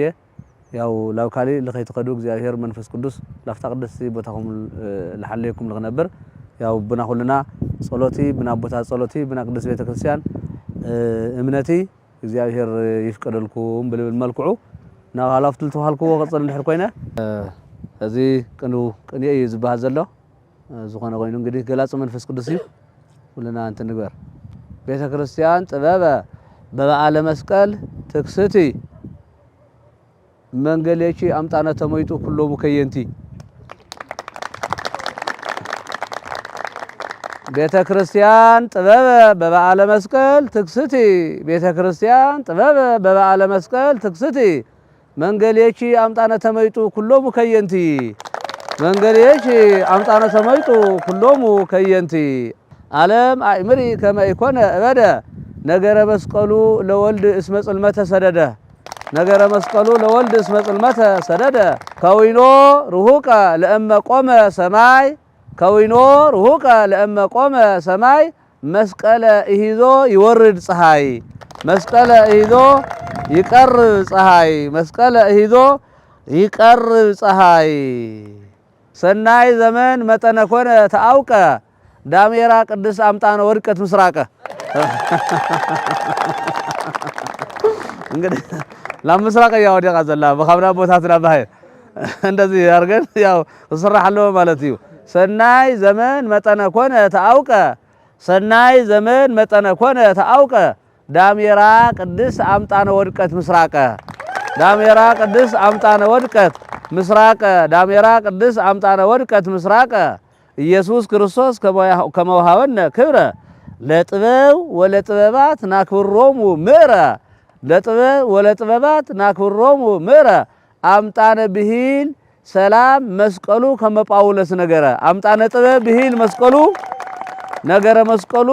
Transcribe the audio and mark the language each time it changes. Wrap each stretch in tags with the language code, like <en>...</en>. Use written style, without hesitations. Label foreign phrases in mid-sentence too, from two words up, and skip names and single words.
<ti>ያው ላው ካሊ ለኸይትኸዱ እግዚአብሔር መንፈስ ቅዱስ ላፍታ ቅድስቲ ቦታኹም ለሓለየኩም ልኽነብር ያው ብና ኩልና ጸሎቲ ብና ቦታ ጸሎቲ ብና ቅዱስ ቤተክርስቲያን እምነቲ እግዚአብሔር ይፍቀደልኩም ብልብል መልክዑ ናብ ሃላፍቱ ተዋልኩዎ ቀጽል እንድሕር ኮይነ እዚ ቅኔ እዩ ዝበሃል ዘሎ ዝኾነ ኮይኑ እንግዲህ ገላጽ መንፈስ ቅዱስ እዩ ኩልና እንት ንግበር</ti> <gez>ቤተክርስቲያን ጥበበ በበዓለ መስቀል ትክስቲ መንገሌቺ አምጣነ ተሞይጡ ኩሎሙ ከየንቲ ቤተክርስቲያን ጥበበ በበዓለ መስቀል ትክስቲ ቤተክርስቲያን ጥበበ በበዓለ መስቀል ትክስቲ መንገሌቺ አምጣነ ተሞይጡ ኩሎሙ ከየንቲ መንገሌቺ አምጣነ ተሞይጡ ኩሎሙ ከየንቲ ዓለም አእምሪ ከመ ይኮነ እበደ ነገረ መስቀሉ ለወልድ እስመ ጽልመተ ሰደደ ነገረ መስቀሉ ለወልድ እስመ ጽልመተ ሰደደ ከዊኖ ርሁቀ ለእመ ቆመ ሰማይ ከዊኖ ርሁቀ ለእመ ቆመ ሰማይ መስቀለ እሂዞ ይወርድ ፀሐይ መስቀለ እሂዞ ይቀርብ ፀሐይ መስቀለ እሂዞ ይቀርብ ፀሐይ ሰናይ ዘመን መጠነ ኮነ ተአውቀ ዳሜራ ቅዱስ አምጣነ ወድቀት ምስራቀ</gez> <ti>እንግዲህ ለምስራቅ ያው ወዲያ ዘላ በኻብና ቦታትና ባህ እንደዚህ ያርገን ያው ተሰራሐለው ማለት እዩ</ti> <gez>ሰናይ ዘመን መጠነ ኮነ ተአውቀ ሰናይ ዘመን መጠነ ኮነ ተአውቀ ዳሜራ ቅዱስ አምጣነ ወድቀት ምስራቀ ዳሜራ ቅዱስ አምጣነ ወድቀት ምስራቀ ዳሜራ ቅዱስ አምጣነ ወድቀት ምስራቀ ኢየሱስ ክርስቶስ ከመውሃበነ ክብረ ለጥበብ ወለጥበባት ናክብሮሙ ምዕረ ለጥበብ ወለጥበባት ናክብሮሙ ምዕረ አምጣነ ብሂል ሰላም መስቀሉ ከመጳውሎስ ነገረ አምጣነ ጥበብ ብሂል መስቀሉ ነገረ መስቀሉ</gez>